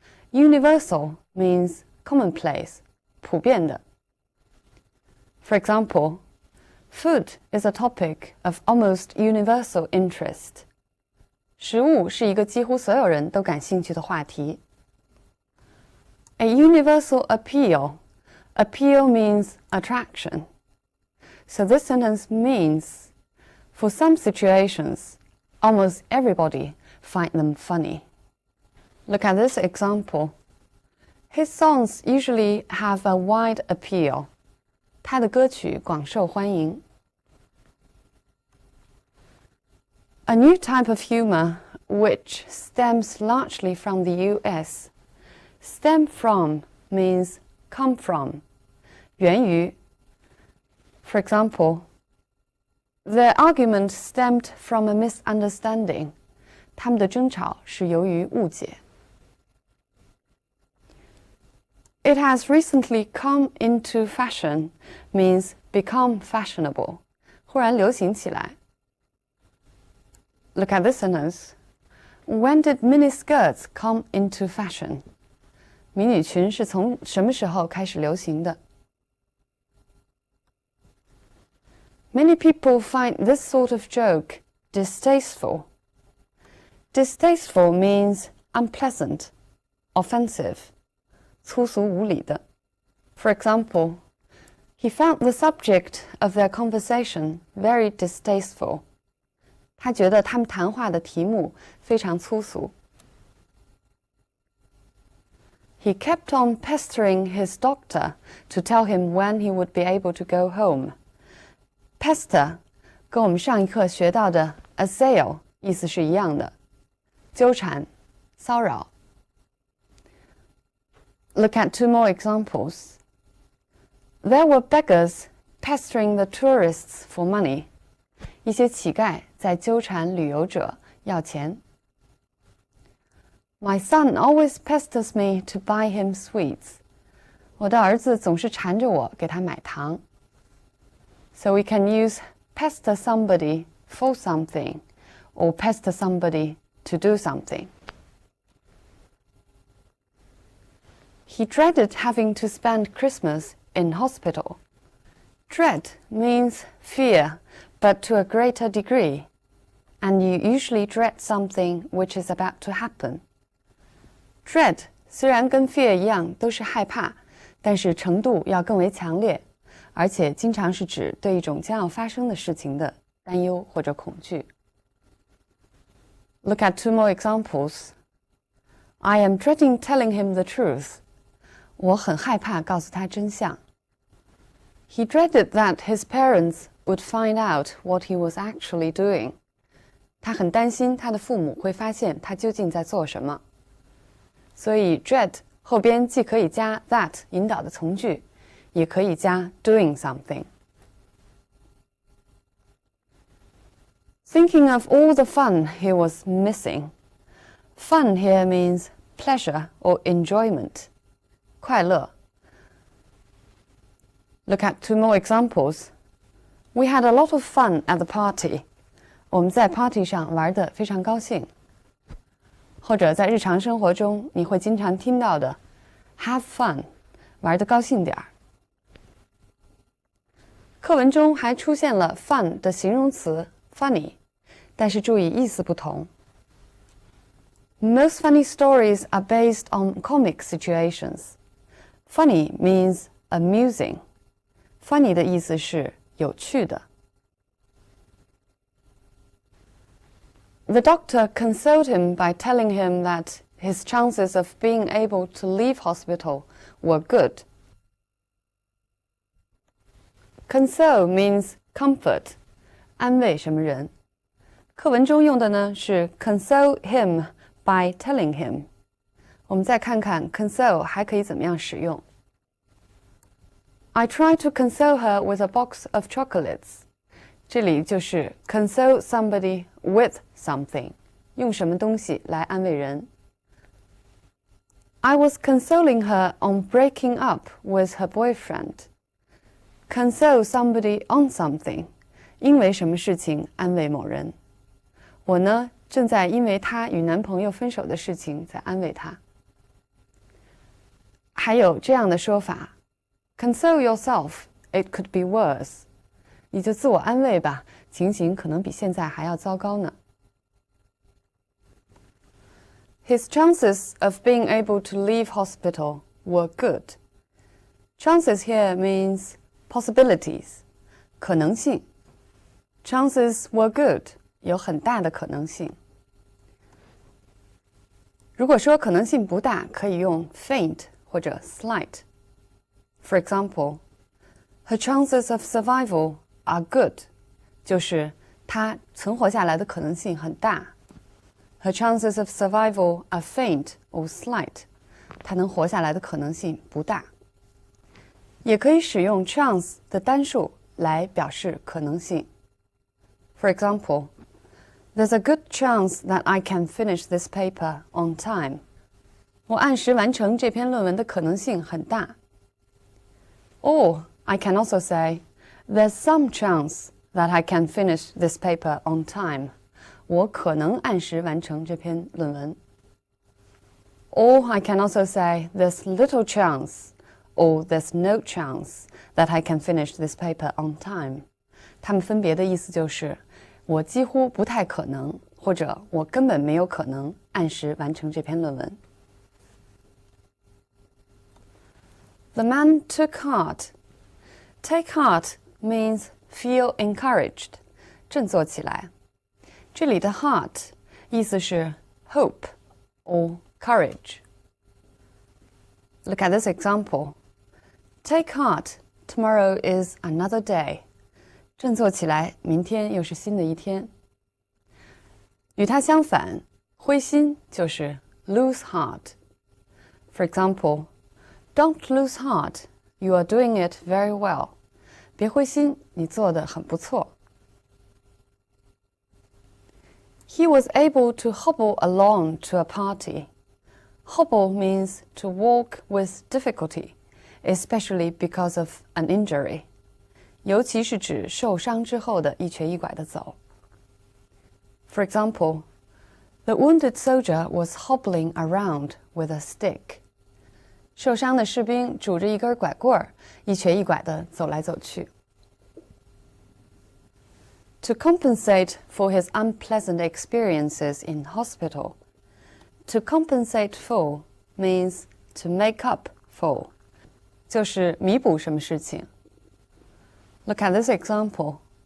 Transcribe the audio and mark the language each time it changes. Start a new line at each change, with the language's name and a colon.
English: Universal means commonplace,
Chinese: 普遍的。
English: For example, food is a topic of almost universal interest.
Chinese: 食物是一个几乎所有人都感兴趣的话题。
English: A universal appeal. Appeal means attraction. So this sentence means, for some situations, almost everybody find them funny. Look at this example. His songs usually have a wide appeal.
Chinese: 他的歌曲广受欢迎。
English: A new type of humor, which stems largely from the US. Stem from means come from.
Chinese: 源于。
English: For example, their argument stemmed from a misunderstanding.
Chinese: 他们的争吵是由于误解。
English: It has recently come into fashion means become fashionable.
Chinese: 忽然流行起来。
English: Look at this sentence. When did miniskirts come into fashion?
Chinese: 迷你裙是从什么时候开始流行的？
English: Many people find this sort of joke distasteful. Distasteful means unpleasant, offensive,
Chinese: 粗俗无礼的。
English: For example, he found the subject of their conversation very distasteful.
Chinese: 他觉得他们谈话的题目非常粗俗。
English: He kept on pestering his doctor to tell him when he would be able to go home.
Chinese: Pester 跟我们上一课学到的 assail 意思是一样的，纠缠、骚扰。
English: Look at two more examples. There were beggars pestering the tourists for money.
Chinese: 一些乞丐在纠缠旅游者要钱。
English: My son always pesters me to buy him sweets.
Chinese: 我的儿子总是缠着我给他买糖。
English: So we can use pester somebody for something or pester somebody to do something. He dreaded having to spend Christmas in hospital. Dread means fear, but to a greater degree. And you usually dread something which is about to happen.
Chinese: Dread 虽然跟 fear 一样都是害怕，但是程度要更为强烈，而且经常是指对一种将要发生的事情的担忧或者恐惧。
English: Look at two more examples. I am dreading telling him the truth.
Chinese: 我很害怕告诉他真相。
English: He dreaded that his parents would find out what he was actually doing.
Chinese: 他很担心他的父母会发现他究竟在做什么。所以 dread 后边既可以加 that 引导的从句，也可以加 doing something。
English: Thinking of all the fun he was missing. Fun here means pleasure or enjoyment.
Chinese: 快乐。
English: Look at two more examples. We had a lot of fun at the party.
Chinese: 我们在 party 上玩得非常高兴。或者在日常生活中，你会经常听到的 have fun， 玩得高兴点儿。课文中还出现了 fun 的形容词 funny， 但是注意意思不同。
English: Most funny stories are based on comic situations. Funny means amusing.
Chinese: Funny 的意思是有趣的。
English: The doctor consoled him by telling him that his chances of being able to leave hospital were good. Console means comfort,
Chinese: 安慰什么人。课文中用的呢是
English: console him by telling him。
Chinese: 我们再看看 console 还可以怎么样使用。
English: I tried to console her with a box of chocolates.
Chinese: 这里就是
English: console somebody with something，
Chinese: 用什么东西来安慰人。
English: I was consoling her on breaking up with her boyfriend. Console somebody on something，
Chinese: 因为什么事情安慰某人。我呢，正在因为她与男朋友分手的事情在安慰她。还有这样的说法 ，
English: Console yourself, it could be worse。
Chinese: 你就自我安慰吧，情形可能比现在还要糟糕呢。
English: His chances of being able to leave hospital were good. Chances here means possibilities,
Chinese: 可能性。
English: Chances were good,
Chinese: 有很大的可能性。如果说可能性不大，可以用 faint 或者 slight.
English: For example, her chances of survival are good,
Chinese: 就是她存活下来的可能性很大。
English: Her chances of survival are faint or slight,
Chinese: 她能活下来的可能性不大。也可以使用 chance 的单数来表示可能性。
English: For example, there's a good chance that I can finish this paper on time.
Chinese: 我按时完成这篇论文的可能性很大。
English: Or I can also say, there's some chance that I can finish this paper on time.
Chinese: 我可能按时完成这篇论文。
English: Or I can also say, there's little chance, or there's no chance that I can finish this paper on time.
Chinese: 它们分别的意思就是我几乎不太可能，或者我根本没有可能按时完成这篇论文。
English: The man took heart. Take heart means feel encouraged,
Chinese: 振作起来。这里的 heart 意思是
English: hope or courage. Look at this example. Take heart, tomorrow is another day.
Chinese: 振作起来，明天又是新的一天。与它相反，灰心就是
English: lose heart. For example, don't lose heart, you are doing it very well.
Chinese: 别灰心，你做得很不错。
English: He was able to hobble along to a party. Hobble means to walk with difficulty, especially because of an injury.
Chinese: 尤其是指受伤之后的一瘸一拐的走。
English: For example, the wounded soldier was hobbling around with a stick.
Chinese: 受伤的士兵拄着一根拐棍儿，一瘸一拐地走来走去。
English: To compensate for his unpleasant experiences in hospital. To compensate for means to make up for.
Chinese: 就是弥补什么事情。
English: Look at this example.